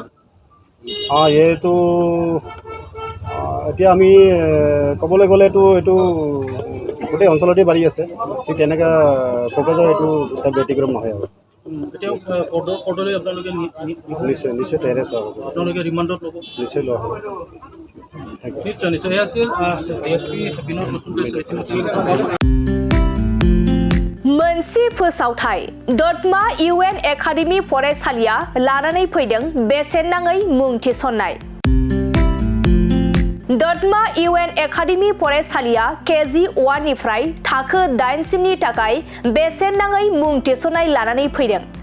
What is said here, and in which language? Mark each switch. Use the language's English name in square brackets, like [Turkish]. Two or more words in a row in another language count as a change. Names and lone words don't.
[Assamese] এইটো এতিয়া আমি ক'বলৈ গ'লেতো এইটো গোটেই অঞ্চলতে বাঢ়ি আছে, ঠিক তেনেকৈ কোকৰাঝাৰ এইটো এটা ব্যতিক্ৰম নহয় আৰু। নিশ্চয় নিশ্চয় টেৰেছ হ'ব, আপোনালোকে ৰিমাণ্ডত ল'ব? নিশ্চয় লোৱা হ'ব। নিশ্চয় নিশ্চয় এয়া আছিল ডিএসপি বিনোদ বসুমतारी। [Bodo] मोनसे फोसावथाय दतमा UN एकाडेमि फरायसालिया लानानै फैदों बेसेन नाङै मुं थिसननाय। दतमा UN एकाडेमि फरायसालिया केजि 1 निफ्राय थाखो 8 सिमनि थाखाय बेसेन नाङै मुं थिसननाय लानानै फैदों।